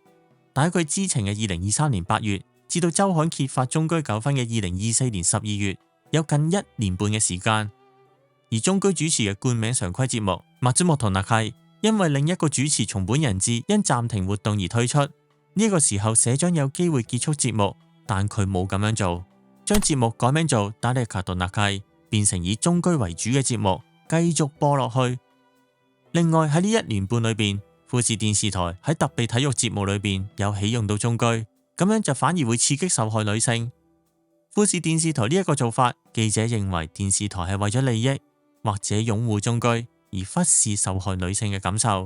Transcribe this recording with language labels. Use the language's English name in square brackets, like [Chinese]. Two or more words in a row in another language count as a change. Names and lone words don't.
[Cantonese] 但喺佢知情嘅2023年8月，至到周刊揭發中居糾紛嘅2024年12月，有近1年半嘅時間。而中居主持嘅冠名常規節目《松本中居》 因為另一個主持松本人志因暫停活動而退出。呢個時候社長有機會結束節目，但佢冇咁樣做，將節目改名做誰かと仲良い，變成以中居為主嘅節目，繼續播落去。另外喺呢1年半裏邊，富士電視台喺特備體育節目裏邊有起用到中居，咁樣就反而會刺激受害女性。富士電視台呢一個做法，記者認為電視台係為咗利益或者擁護中居，而忽視受害女性嘅感受。